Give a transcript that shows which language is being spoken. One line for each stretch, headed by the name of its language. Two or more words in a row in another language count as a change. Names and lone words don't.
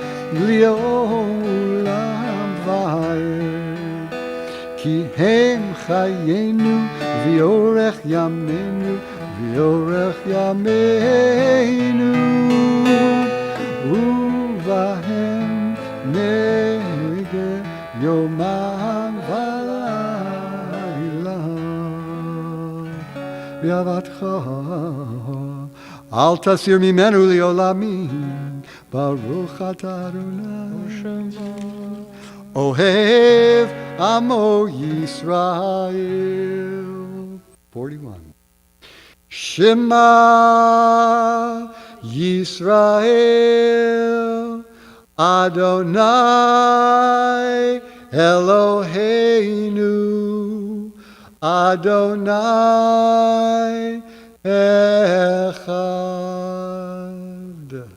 Hebrew: לעולם ועד כי הם חיינו וארך ימינו וארך ימינו ובהם נהגה יומם ולילה ואהבתך אל תסיר ממנו לעולמים ברוך אתה ה' אוהב עמו ישראל. 41. שמע ישראל ה' אלהינו ה' אחד.